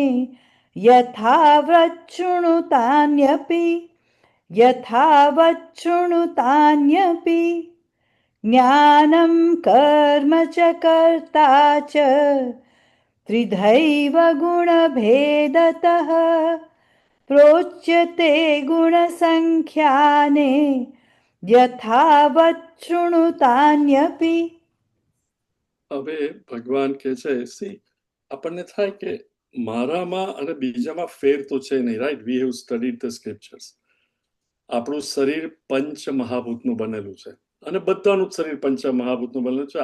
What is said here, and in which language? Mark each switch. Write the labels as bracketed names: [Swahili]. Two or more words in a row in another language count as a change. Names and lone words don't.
[Sanskrit] यथावच्छृणुतान्यपि यथावच्छृणुतान्यपि ज्ञानं कर्म च कर्ता च त्रिधैव गुणभेदतः प्रोच्यते गुणसङ्ख्याने यथावच्छृणुतान्यपि. [Gujarati] હવે ભગવાન કે છે, સી આપણને થાય કે મારામાં અને બીજામાં ફેર તો છે નહીં, રાઈટ? [English] we have studied the scriptures. [Gujarati] આપણું શરીર પંચ મહાભૂતનું બનેલું છે, અને બધાનું જ શરીર પંચ મહાભૂતનું બનેલું છે.